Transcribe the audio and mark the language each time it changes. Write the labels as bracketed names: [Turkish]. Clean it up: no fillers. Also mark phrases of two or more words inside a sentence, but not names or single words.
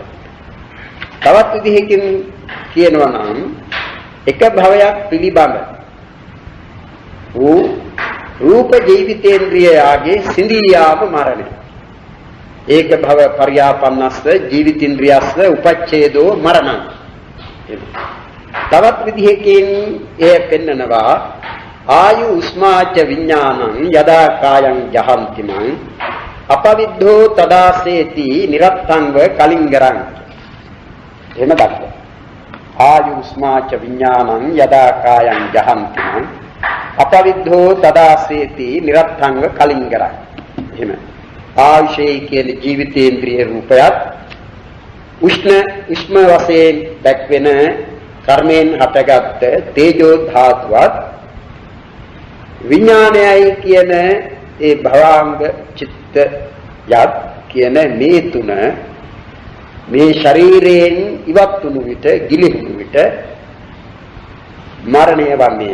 [Sinhala] තවත් විදිහකින් කියනවා නම් එක භවයක් පිළිබඳ වූ රූප ජීවිතේන්ද්‍රියයාගේ සිඳියාම මරණය. [Pali] ඒක භව පරියාපන්නස්ස ජීවිතේන්ද්‍රියස්ස උපච්ඡේදෝ මරණං. [Sinhala] තවත් විදිහකින් එය පෙන්නනවා [Pali] ආයු උස්මාච විඥානං යදා කායං ජහන්තිමං අපවිද්ධෝ තදාසේති නිරත්තංව කලින්ගරං. [Sinhala] එහෙම දක්වනවා. [Pali] ආයු උස්මාච විඥානං යදා කායං ජහන්තිමං අපවිද්ධෝ තදාසේති නිරත්තංව කලින්ගරං. [Sinhala] එහෙම ආයුෂේ කියන ජීවිතේන්ද්‍රිය රූපයත් උෂ්ම වශයෙන් දැක්වෙන කර්මයෙන් හටගත් තේජෝ ධාතුවත් විඥානයයි කියන ඒ භවාංග චිත්ත යත් කියන මේ තුන මේ ශරීරයෙන් ඉවත් වුණු විට ගිලිහුණු විට මරණය වන්නේ.